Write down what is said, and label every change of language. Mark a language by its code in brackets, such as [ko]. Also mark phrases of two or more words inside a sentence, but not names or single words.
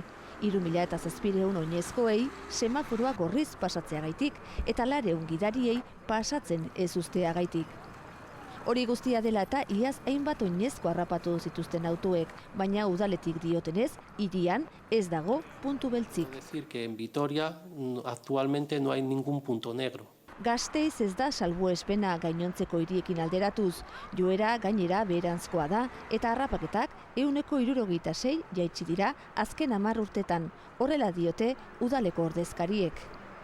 [eu] 3.700 oinezkoei semaforoa gorriz pasatzeagaitik eta 400 gidariei pasatzen ez usteagaitik. Hori guztia dela eta iaz hainbat oinezko harrapatu zituzten autoek, baina udaletik diotenez, hirian ez dago puntu beltzik. [es] Decir que en Vitoria actualmente no hay ningún punto negro. [eu] Gasteiz ez da salbuespena gainontzeko hiriekin alderatuz, joera gainera beheranzkoa da eta harrapaketak 176 jaitsi dira azken 10 urtetan, horrela diote udaleko ordezkariek.